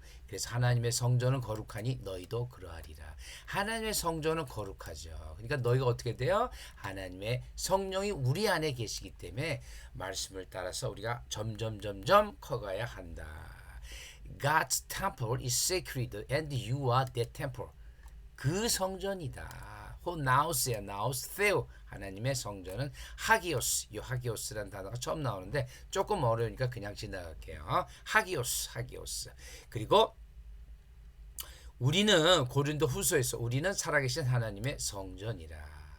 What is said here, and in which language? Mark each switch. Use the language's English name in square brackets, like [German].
[Korean] 그래서 하나님의 성전은 거룩하니 너희도 그러하리라. 하나님의 성전은 거룩하죠. 그러니까 너희가 어떻게 돼요? 하나님의 성령이 우리 안에 계시기 때문에 말씀을 따라서 우리가 점점 커가야 한다. [English] God's temple is sacred and you are that temple. [Korean] 그 성전이다. 나우스야, 나우스 테오. 하나님의 성전은 하기오스. 이 하기오스라는 단어가 처음 나오는데 조금 어려우니까 그냥 지나갈게요. 하기오스. 그리고 우리는 고린도 후서에서 우리는 살아계신 하나님의 성전이라.